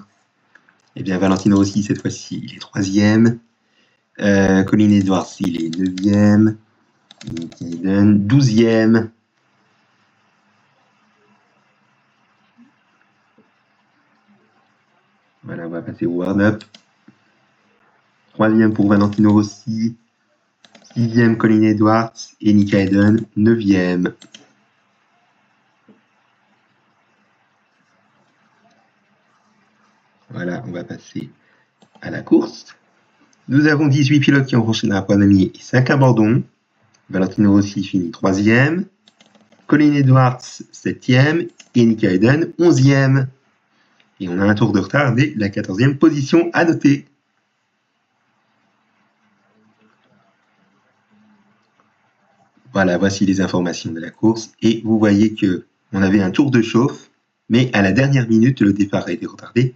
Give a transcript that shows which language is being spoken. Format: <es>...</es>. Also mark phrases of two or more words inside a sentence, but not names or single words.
<fr>Eh bien, Valentino Rossi, cette fois-ci, il est 3e. Colin Edwards, il est 9e. Nick Hayden, 12e. Voilà, on va passer au warm-up. 3e pour Valentino Rossi. 6e Colin Edwards. Et Nick Hayden, 9e. Voilà, on va passer à la course. Nous avons 18 pilotes qui ont franchi la Panamie et 5 abandons. Valentino Rossi finit 3e. Colin Edwards, 7e. Et Nick Hayden, 11e. Et on a un tour de retard dès la 14e position à noter. Voilà, voici les informations de la course. Et vous voyez qu'on avait un tour de chauffe, mais à la dernière minute, le départ a été retardé.</fr>